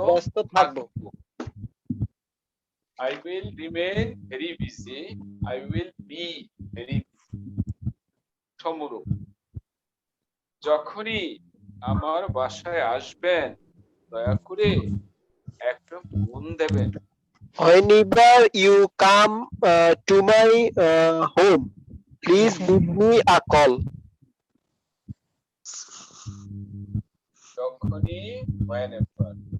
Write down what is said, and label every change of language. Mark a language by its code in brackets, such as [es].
[bn] ব্যস্ত থাকবো। [en] I will remain very busy. I will be very busy. [bn] tomorrow. যখনই আমার বাসায় আসবেন দয়া করে একটা ফোন দেবেন। [en] whenever you come to my home, please give me a call. [bn] যখনই whenever